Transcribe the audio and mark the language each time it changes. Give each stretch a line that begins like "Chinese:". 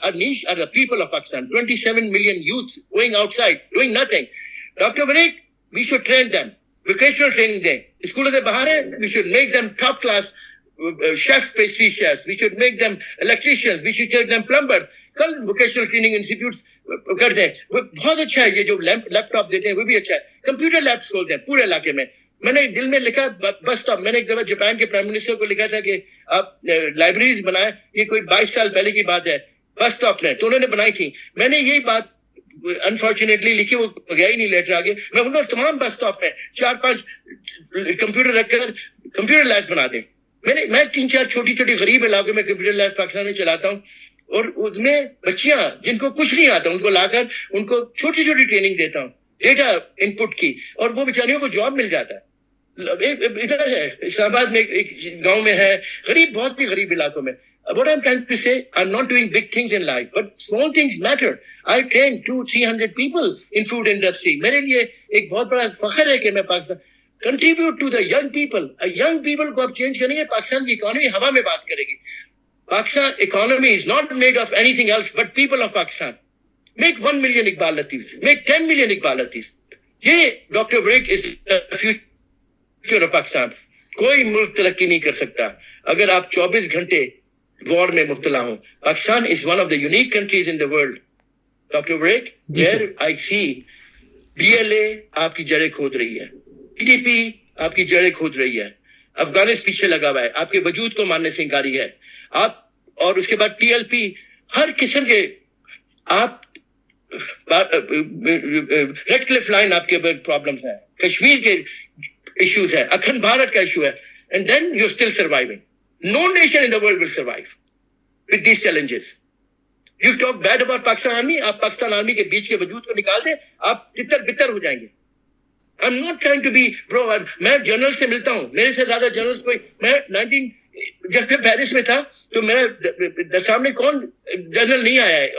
English: Our niche are the people of Pakistan. 27 million youths going outside, doing nothing. Dr. Vareek, we should train them.
Urdu: Vocational training dein. Schools se bahar hai,
English: we should make them top class chefs, pastry chefs. We should make them electricians. We should make them plumbers.
Urdu: کل vocational training institutes کر دیں. وہ بہت اچھا ہے. یہ جو لیپ top دیتے ہیں وہ بھی اچھا ہے. کمپیوٹر لیبس کھول دیں پورے علاقے میں. میں نے دل میں لکھا بس اسٹاپ. میں نے ایک دفعہ جاپان کے پرائم منسٹر کو لکھا تھا کہ آپ لائبریریز بنائیں. یہ کوئی 22 سال پہلے کی بات ہے. بس اسٹاپ میں تو انہوں نے بنائی تھی. میں نے یہی بات انفارچونیٹلی لکھی, وہ گیا ہی نہیں لیٹر آگے. میں ان کو تمام بس اسٹاپ میں 4-5 کمپیوٹر رکھ کر کمپیوٹر لیبس بنا دیں. میں 3-4 چھوٹی چھوٹی غریب علاقوں میں کمپیوٹر لیبس پاکستان میں چلاتا ہوں, اور اس میں بچیاں جن کو کچھ نہیں آتا ان کو لا کر ان کو چھوٹی چھوٹی ٹریننگ دیتا ہوں ڈیٹا ان پٹ کی, اور وہ بیچاریوں کو جاب مل جاتا ہے. ادھر ہے اسلام آباد میں ایک گاؤں میں ہے, غریب بہت ہی غریب علاقوں میں.
English: What I'm trying to say, I'm not doing big things in life, but small things matter. I train 200-300 people in food industry.
Urdu: میرے لیے ایک بہت بڑا فخر ہے کہ میں Pakistan
English: contribute to the young people.
Urdu: young people کو اب چینج کریں گے. پاکستان کی اکانومی ہوا میں بات کرے گی.
English: Pakistan economy is not made of anything else but people of Pakistan. Make 1 million Iqbal Latifs. Make 10 million Iqbal Latifs. یہ doctor break is the future of Pakistan.
Urdu: کوئی ملک ترقی نہیں کر سکتا اگر آپ 24 گھنٹے وار میں مبتلا ہوں.
English: Pakistan is one of the unique countries in the world.
Urdu: Doctor break, where I see BLA آپ کی جڑیں کھود رہی ہے, PDP آپ کی جڑیں کھود رہی ہے, افغانستان پیچھے لگا ہوا ہے, آپ کے وجود کو ماننے سے انکاری ہے آپ, اور اس کے بعد TLP, ہر قسم کے آپ, ریڈ کلف لائن آپ کے پرابلمس ہیں, کشمیر کے ایشوز ہیں, اکھنڈ بھارت کا ایشو ہے,
English: And then you still surviving. No nation in the world will survive with these challenges. You talk bad about Pakistan Army,
Urdu: آپ پاکستان آرمی کے بیچ کے وجود کو نکال دیں, آپ تتر بتر ہو جائیں گے.
English: I'm not trying to be pro.
Urdu: میں جنرل سے ملتا ہوں, میرے سے زیادہ جنرلز کوئی, میں جب میں پیرس میں تھا تو میرا سامنے کون جنرل نہیں آیا ہے.